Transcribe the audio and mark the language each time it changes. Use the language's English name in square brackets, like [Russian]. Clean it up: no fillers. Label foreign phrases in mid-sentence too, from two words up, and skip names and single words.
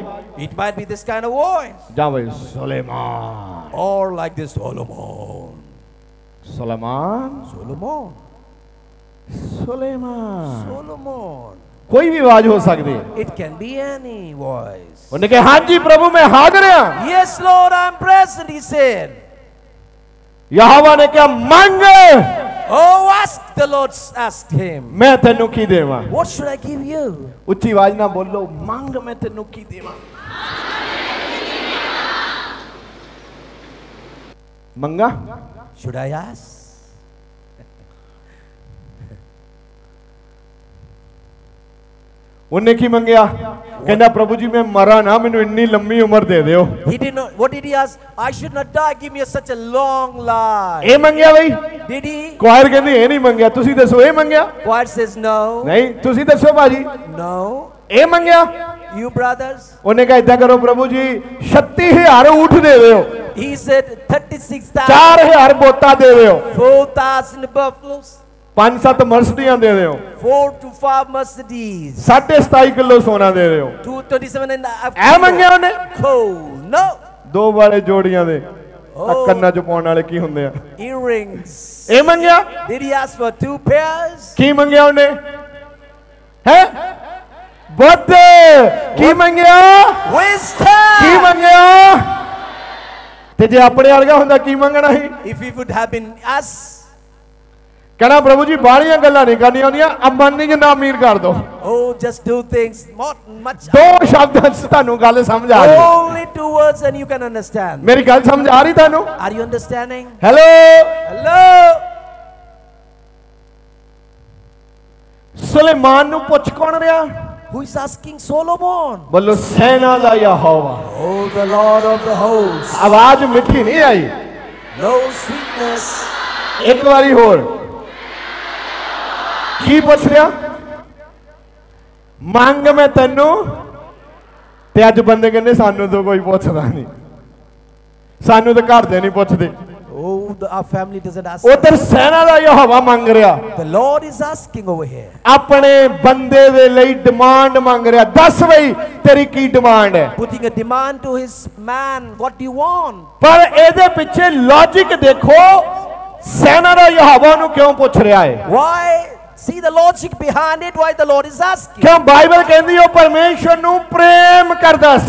[English] It might be this kind of voice. [Punjabi] ਜਾਂ ਬਈ ਸੁਲੇਮਾਨ [English] Or like this, Solomon. [Punjabi] ਸੁਲੇਮਾਨ [English] Solomon. [Punjabi] ਸੁਲੇਮਾਨ [English] Solomon. [Punjabi] ਕੋਈ ਵੀ ਆਵਾਜ਼ ਹੋ ਸਕਦੀ ਹੈ [English] It can be any voice. [Punjabi] ਉਹਨੇ ਕਿਹਾ ਹਾਂਜੀ ਪ੍ਰਭੂ ਮੈਂ ਹਾਜ਼ਰ ਹਾਂ [English] Yes, Lord, I'm present, he said. [Punjabi] ਯਹੋਵਾ ਨੇ ਕਿਹਾ ਮੰਗ [English] Oh, ask, the Lord asked him. [Punjabi] ਮੈਂ ਤੈਨੂੰ ਕੀ ਦੇਵਾਂ [English] What should I give you? [Punjabi] ਉੱਚੀ ਆਵਾਜ਼ ਨਾਲ ਬੋਲੋ ਮੰਗ ਮੈਂ ਤੈਨੂੰ ਕੀ ਦੇਵਾਂ ਮੰਗਾ [English] Should I ask? [Punjabi] ਉਹਨੇ ਕੀ ਮੰਗਿਆ ਕਹਿੰਦਾ ਪ੍ਰਭੂ ਜੀ ਮੈਂ ਮਰਾਂ ਨਾ ਮੈਨੂੰ ਇੰਨੀ ਲੰਮੀ ਉਮਰ ਦੇ ਦਿਓ [English] He did not. What did he ask? I should not die. Give me such a long life. [Punjabi] ਇਹ ਮੰਗਿਆ ਬਈ [English] Did he? [Punjabi] ਕੁਆਇਰ ਕਹਿੰਦੀ ਇਹ ਨਹੀਂ ਮੰਗਿਆ ਤੁਸੀਂ ਦੱਸੋ ਇਹ ਮੰਗਿਆ [English] Choir says no. [Punjabi] ਨਹੀਂ ਤੁਸੀਂ ਦੱਸੋ ਭਾਜੀ [English] No. [Punjabi] ਇਹ ਮੰਗਿਆ [English] You brothers? [Punjabi] ਉਹਨੇ ਕਿਹਾ ਇਦਾਂ ਕਰੋ ਪ੍ਰਭੂ ਜੀ 36000 ਊਠ ਦੇ ਦਿਓ [English] He said 36,000. [Punjabi] 4000 ਬੋਤਾ ਦੇ ਦਿਓ [English] 4,000 buffaloes. [Punjabi] 5-7 ਮਰਸਡੀਆਂ ਦੇ ਦਿਓ [English] 4 to 5 Mercedes. [Punjabi] 27.5 ਕਿਲੋ ਸੋਨਾ ਦੇ ਦਿਓ [English] 227 and a half. [Punjabi] ਇਹ ਮੰਗਿਆ ਉਹਨੇ [English] Coal. No. [Punjabi] ਦੋ ਵਾਲੇ ਜੋੜੀਆਂ ਦੇ ਆ ਕੰਨਾਂ ਚ ਪਾਉਣ ਵਾਲੇ ਕੀ ਹੁੰਦੇ ਆ [English] Earrings. [Punjabi] ਇਹ ਮੰਗਿਆ [English] Did he ask for 2 pairs? [Punjabi] ਕੀ ਮੰਗਿਆ ਉਹਨੇ ਹੈ ਬੁੱਧ ਕੀ ਮੰਗਿਆ [English] Wisdom. [Punjabi] ਕੀ ਮੰਗਿਆ ਤੇ ਜੇ ਆਪਣੇ ਵਰਗਾ ਹੁੰਦਾ ਕੀ ਮੰਗਣਾ ਸੀ [English] If he would have been us. [Punjabi] ਕਹਿੰਦਾ ਪ੍ਰਭੂ ਜੀ ਬਾਹਲੀਆਂ ਗੱਲਾਂ ਨਹੀਂ ਕਰਨੀਆਂ ਹੁੰਦੀਆਂ ਅੰਬਾਨੀ ਜਿੰਨਾ ਅਮੀਰ ਕਰ ਦੋ [English] Oh, just do things not much. [Punjabi] ਦੋ ਸ਼ਬਦਾਂ 'ਚ ਤੁਹਾਨੂੰ ਗੱਲ ਸਮਝ ਆ ਰਹੀ [English] Only 2 words and you can understand. [Punjabi] ਮੇਰੀ ਗੱਲ ਸਮਝ ਆ ਰਹੀ ਤੁਹਾਨੂੰ [English] Are you understanding? [Punjabi] ਹੈਲੋ [English] Hello. [Punjabi] ਸੁਲੇਮਾਨ ਨੂੰ ਪੁੱਛ ਕੌਣ ਰਿਹਾ [English] Who is asking Solomon? [Punjabi] ਬੋਲੋ ਸੈਨਾ ਦਾ ਯਹੋਵਾ [English] Oh, the Lord of the hosts. [Punjabi] ਆਵਾਜ਼ ਮਿੱਠੀ ਨਹੀਂ ਆਈ [English] No sweetness. [Punjabi] ਇੱਕ ਵਾਰੀ ਹੋਰ ਕੀ ਪੁੱਛ ਰਿਹਾ ਮੰਗ ਮੈਂ ਤੈਨੂੰ ਤੇ ਅੱਜ ਬੰਦੇ ਕਹਿੰਦੇ ਸਾਨੂੰ ਤਾਂ ਕੋਈ ਪੁੱਛਦਾ ਨਹੀਂ ਸਾਨੂੰ ਤਾਂ ਘਰ ਦੇ ਨਹੀਂ ਪੁੱਛਦੇ [English] Oh, our family doesn't ask. [Punjabi] ਉਧਰ ਸੈਨਾ ਦਾ ਯਹੋਵਾ ਮੰਗ ਰਿਹਾ [English] The Lord is asking over here. [Punjabi] ਆਪਣੇ ਬੰਦੇ ਦੇ ਲਈ ਡਿਮਾਂਡ ਮੰਗ ਰਿਹਾ ਦੱਸ ਬਈ ਤੇਰੀ ਕੀ ਡਿਮਾਂਡ ਹੈ [English] Putting a demand to his man. What do you want? [Punjabi] ਪਰ ਇਹਦੇ ਪਿੱਛੇ ਲੌਜੀਕ ਦੇਖੋ ਸੈਨਾ ਦਾ ਯਹੋਵਾ ਨੂੰ ਕਿਉਂ ਪੁੱਛ ਰਿਹਾ ਹੈ [English] Why? See the logic behind it. Why the Lord is asking? [Punjabi] ਕਿਉਂ ਬਾਈਬਲ ਕਹਿੰਦੀ ਉਹ ਪਰਮੇਸ਼ਰ ਨੂੰ ਪ੍ਰੇਮ ਕਰਦਾ ਸੀ